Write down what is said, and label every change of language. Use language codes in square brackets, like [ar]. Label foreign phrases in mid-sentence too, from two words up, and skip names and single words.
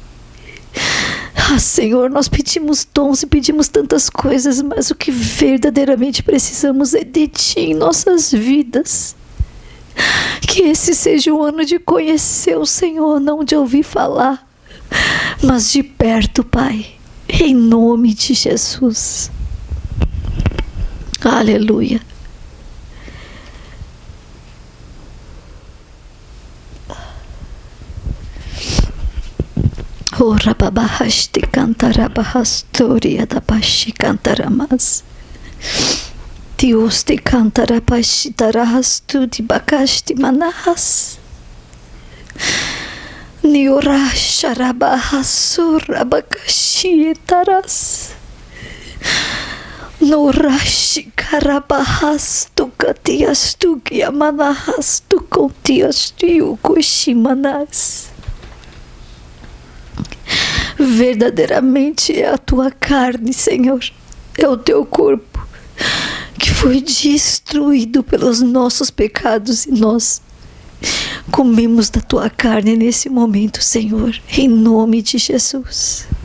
[pt] Senhor, nós pedimos dons e pedimos tantas coisas, mas o que verdadeiramente precisamos é de Ti em nossas vidas. Que esse seja o ano de conhecer o Senhor, não de ouvir falar, mas de perto, Pai, em nome de Jesus. Aleluia. Ora babahasti cantarabahastória da baixi cantaramas. Deus te cantarabashi tarahastu de bacasti manahas. Niora sharabahasura bakashi taras. Norashi karabahastu katiastu kiamanahastu kontiastu kushimanas. Verdadeiramente é a Tua carne, Senhor, é o Teu corpo que foi destruído pelos nossos pecados, e nós comemos da Tua carne nesse momento, Senhor, em nome de Jesus.